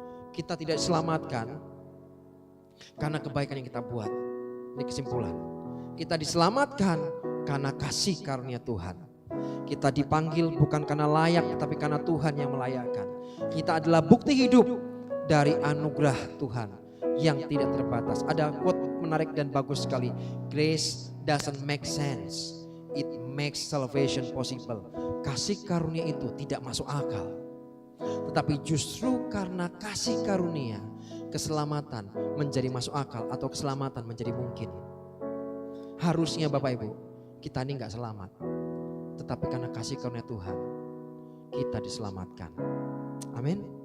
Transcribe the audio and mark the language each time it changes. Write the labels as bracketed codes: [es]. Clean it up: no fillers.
[id] Kita tidak diselamatkan karena kebaikan yang kita buat. Ini kesimpulan. Kita diselamatkan karena kasih karunia Tuhan. Kita dipanggil bukan karena layak, tapi karena Tuhan yang melayakkan. Kita adalah bukti hidup dari anugerah Tuhan yang tidak terbatas. Ada quote menarik dan bagus sekali. [en] Grace doesn't make sense, it makes salvation possible. [id] Kasih karunia itu tidak masuk akal. Tetapi justru karena kasih karunia, keselamatan menjadi masuk akal atau keselamatan menjadi mungkin. Harusnya Bapak Ibu, kita ini gak selamat. Tetapi karena kasih karunia Tuhan, kita diselamatkan. Amin.